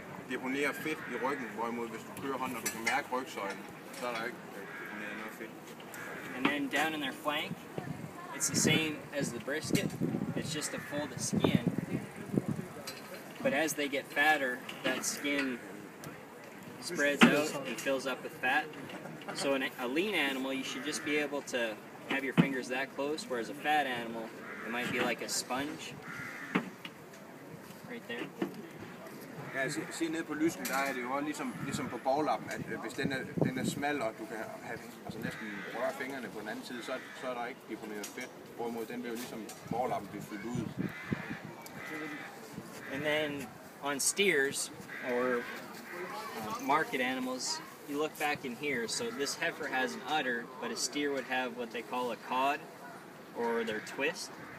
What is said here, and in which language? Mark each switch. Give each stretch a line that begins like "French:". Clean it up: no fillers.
Danish: Deponere fedt i ryggen, hvorimod hvis du kører hånden, og du kan mærke rygsøjlen, så er der ikke deponeret noget fedt.
English: And then down in their flank, it's the same as the brisket. It's just a fold of skin. But as they get fatter, that skin spreads out and fills up with fat. So in a lean animal, you should just be able to have your fingers that close, whereas a fat animal, it might be like a sponge. Right there.
Danish: Ja, se ned på lysken, der er det jo også ligesom på bovlappen, at hvis den er smal, og du kan have, altså næsten røre fingrene på den anden side, så er der ikke deponeret fedt, hvorimod den vil jo ligesom bovlappen blive fyldt ud.
English: And then on steers or market animals, you look back in here. So this heifer has an udder, but a steer would have what they call a cod or their twist.